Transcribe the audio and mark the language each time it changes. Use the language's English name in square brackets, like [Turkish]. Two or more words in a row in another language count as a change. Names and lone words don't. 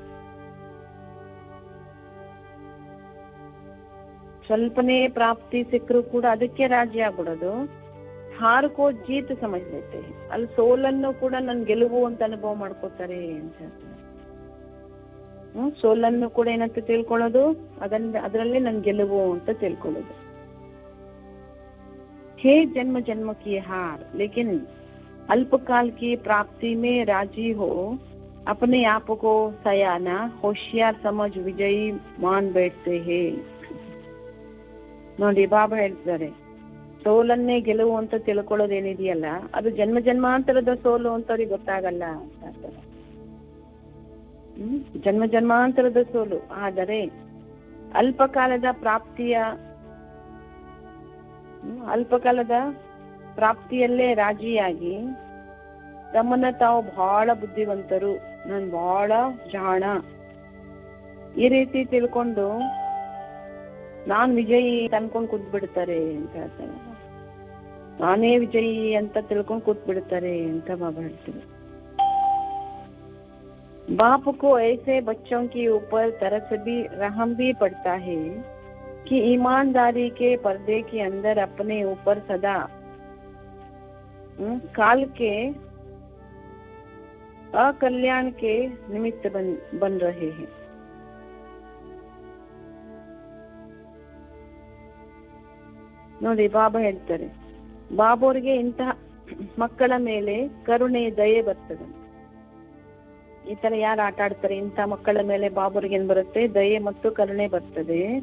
[Kannada] ಸ್ವಲ್ಪನೇ ಪ್ರಾಪ್ತಿ ಸಿಕ್ಕರು ಕೂಡ ಅದಕ್ಕೆ ರಾಜಿ ಆಗ್ಬಿಡೋದು. [Hindi] हार को जीत समझ लेते, [Kannada] ಅಲ್ಲಿ ಸೋಲನ್ನು ಕೂಡ ನನ್ ಗೆಲುವು ಅಂತ ಅನುಭವ ಮಾಡ್ಕೋತಾರೆ ಅಂತ ಹೇಳ್ತಾರೆ. ಸೋಲನ್ನು ಕೂಡ ಏನಂತ ತಿಳ್ಕೊಳ್ಳೋದು, ಅದರಲ್ಲಿ ನನ್ ಗೆಲುವು ಅಂತ ತಿಳ್ಕೊಳ್ಳೋದು. [Hindi] हे जन्म जन्म की हार, लेकिन अल्पकाल की प्राप्ति में राजी हो, अपने आप को सयाना होशियार समझ विजयी मान बैठते हैं. [Kannada] ನೋಡಿ ಬಾಬಾ ಹೇಳ್ತಾರೆ, ಸೋಲನ್ನೇ ಗೆಲುವು ಅಂತ ತಿಳ್ಕೊಳ್ಳೋದೇನಿದೆಯಲ್ಲ, ಅದು ಜನ್ಮ ಜನ್ಮಾಂತರದ ಸೋಲು ಅಂತ ಅವ್ರಿಗೆ ಗೊತ್ತಾಗಲ್ಲ ಅಂತ ಹೇಳ್ತಾರೆ. ಜನ್ಮ ಜನ್ಮಾಂತರದ ಸೋಲು. ಆದರೆ ಅಲ್ಪಕಾಲದ ಪ್ರಾಪ್ತಿಯಲ್ಲೇ ರಾಜಿಯಾಗಿ ತಮ್ಮನ್ನ ತಾವು ಬಹಳ ಬುದ್ಧಿವಂತರು, ನಾನು ಬಹಳ ಜಾಣ, ಈ ರೀತಿ ತಿಳ್ಕೊಂಡು ನಾನ್ ವಿಜಯಿ ಅನ್ಕೊಂಡ್ ಕೂತ್ ಬಿಡ್ತಾರೆ ಅಂತ ಹೇಳ್ತಾರೆ. ನಾನೇ ವಿಜಯಿ ಅಂತ ತಿಳ್ಕೊಂಡ್ ಕೂತ್ ಬಿಡ್ತಾರೆ ಅಂತ ಬಾಬಾ ಹೇಳ್ತಾರೆ. [Hindi] बाप को ऐसे बच्चों के ऊपर तरस भी रहम भी पड़ता है कि ईमानदारी के पर्दे के अंदर अपने ऊपर सदा काल के अकल्याण के निमित्त बन रहे हैं. [Kannada] ನೋಡಿ ಬಾಬಾ ಹೇಳ್ತಾರೆ, ಬಾಬೋರಿಗೆ ಇಂತಹ ಮಕ್ಕಳ ಮೇಲೆ ಕರುಣೆ ದಯೆ ಬರ್ತದೆ. ಈ ತರ ಯಾರು ಆಟ ಆಡ್ತಾರೆ, ಇಂಥ ಮಕ್ಕಳ ಮೇಲೆ ಬಾಬೋರಿಗೆ ಏನ್ ಬರುತ್ತೆ, ದಯೆ ಮತ್ತು ಕರುಣೆ ಬರ್ತದೆ.